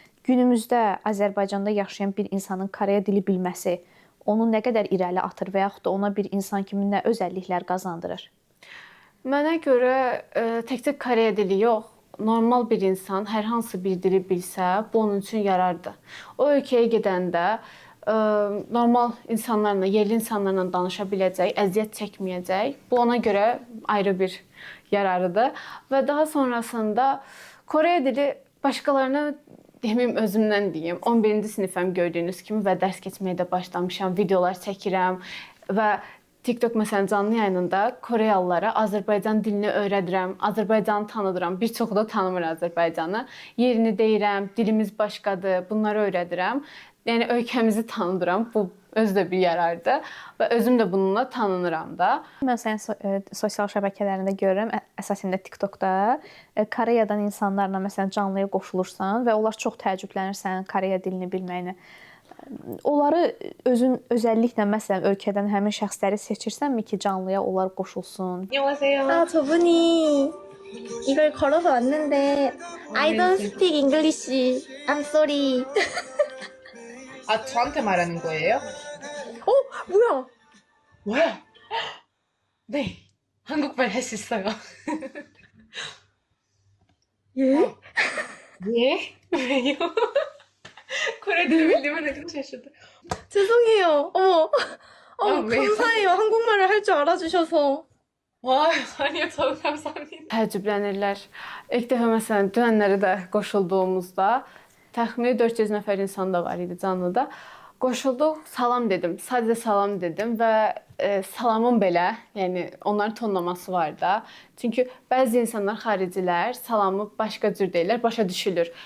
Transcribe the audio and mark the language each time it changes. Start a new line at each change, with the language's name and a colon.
Azerbaijani: Günümüzdə Azərbaycanda yaşayan bir insanın Koreya dili bilməsi onu nə qədər irəli atır və yaxud da ona bir insan kimi nə özəlliklər qazandırır? Mənə görə təkcə Koreya dili yox, normal bir insan hər hansı bir dili bilsə, bu onun üçün yarardır. O ölkəyə gedəndə normal insanlarla, yerli insanlarla danışa biləcək, əziyyət çəkməyəcək. Bu ona görə ayrı bir yararıdır. Və daha sonrasında Koreya dili başqalarına deməyim, özümdən deyim. 11-ci sinifəm gördüyünüz kimi və dərs keçməyə də başlamışam, videolar çəkirəm və TikTok məsələn canlı yayınında Koreyalılara Azərbaycan dilini öyrədirəm, Azərbaycanı tanıdıram. Bir çoxu da tanımır Azərbaycanı. Yerini deyirəm, dilimiz başqadır, bunları öyrədirəm. Yəni ölkəmizi tanıdıram. Bu özü də bir yarardır və özüm də bununla tanınıram da. Mən sənin sosial şəbəkələrində görürəm, əsasən də TikTokda Koreyadan insanlarla məsələn canlıya qoşulursan və onlar çox təəccüblənir sənin Koreya dilini bilməyinə. Onları özün özəlliklə məsələn ölkədən həmin şəxsləri seçirsənmi ki, canlıya onlar qoşulsun?
Korean: 아, 저분이 이걸 걸어서 왔는데
English: I don't speak English. I'm sorry.
Korean: 아, 저한테 말하는 거예요? 어, 뭐야? 뭐야? 네, 한국말 할 수 있어요. 예? 예? 왜요? 코레아를 빌리면 되게 잘하셨다. 죄송해요. 어머. 아, 왜요? 감사해요. 한국말을 할 줄 알아주셔서. 와, 아니요, 저 감사합니다.
Azerbaijani: Təəccüblənirlər. İlk dəfə məsələn dünənləri də qoşulduğumuzda təxmini 400 nəfər insan da var idi canlıda. Qoşulduq, salam dedim. Sadəcə salam dedim və salamın belə, yəni onların tonlaması var da. Çünki bəzi insanlar xaricilər salamı başqa cür deyirlər, başa düşülür.